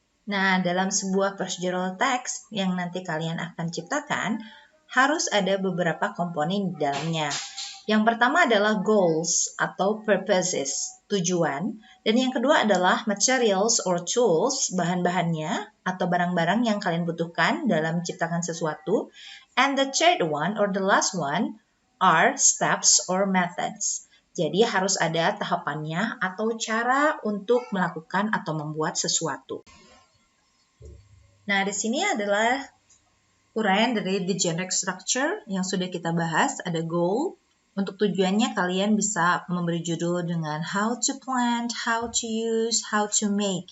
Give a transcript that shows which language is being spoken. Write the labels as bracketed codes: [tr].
[id] Nah, dalam sebuah procedural text yang nanti kalian akan ciptakan, harus ada beberapa komponen di dalamnya. Yang pertama adalah goals atau purposes, tujuan. Dan yang kedua adalah [en] materials or tools, [id] bahan-bahannya atau barang-barang yang kalian butuhkan dalam menciptakan sesuatu. [en] And the third one or the last one are steps or methods. [id] Jadi harus ada tahapannya atau cara untuk melakukan atau membuat sesuatu. Nah, di sini adalah uraian dari [en] the generic structure [id] yang sudah kita bahas. Ada goal. Untuk tujuannya kalian bisa memberi judul dengan [en] how to plant, how to use, how to make.